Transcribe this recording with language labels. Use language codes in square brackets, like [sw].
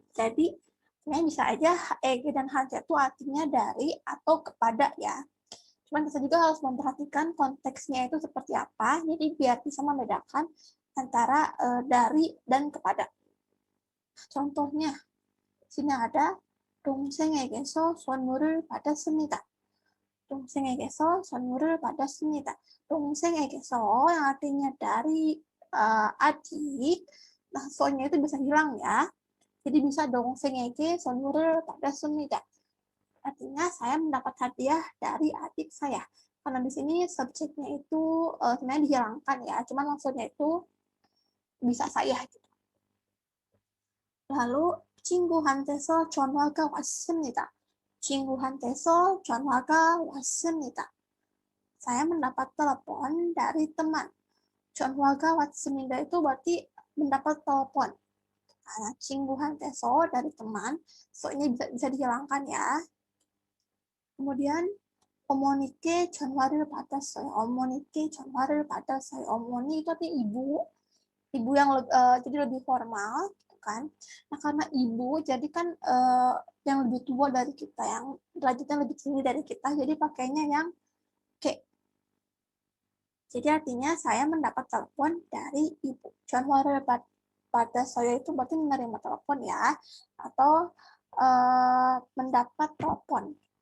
[id] Jadi, sebenarnya bisa aja eke dan hante itu artinya dari atau kepada ya. Cuman kita juga harus memperhatikan konteksnya itu seperti apa, jadi biar bisa membedakan antara dari dan kepada. Contohnya, sini ada [ko] 동생에게서 선물을 받았습니다. 동생에게서 선물을 받았습니다. [id] 동생에게서 yang artinya dari adik, nah so-nya itu bisa hilang ya. Jadi bisa [ko] 동생에게 선물을 받았습니다. [id] Artinya saya mendapat hadiah dari adik saya. Karena di sini subjeknya itu sebenarnya dihilangkan ya, cuman maksudnya itu bisa saya. [ko] Lalu 친구한테서 전화가 왔습니다. 친구한테서 전화가 왔습니다. [id] Saya mendapat telepon dari teman. [ko] 전화가 왔습니다 [id] itu berarti mendapat telepon. Karena 친구한테서 dari teman, so ini bisa dihilangkan ya. [ko] kemudian 어머니께 전화를 받았어요. 어머니께 전화를 받았어요. [id] 어머니 itu artinya ibu. Ibu yang jadi lebih formal, gitu kan. Nah, karena ibu, jadi kan yang lebih tua dari kita, yang derajatnya lebih tinggi dari kita, jadi pakainya yang kayak. Jadi artinya saya mendapat telepon dari ibu. [ko] 전화를 받았어요 [id] itu berarti menerima telepon ya, atau mendapat telepon.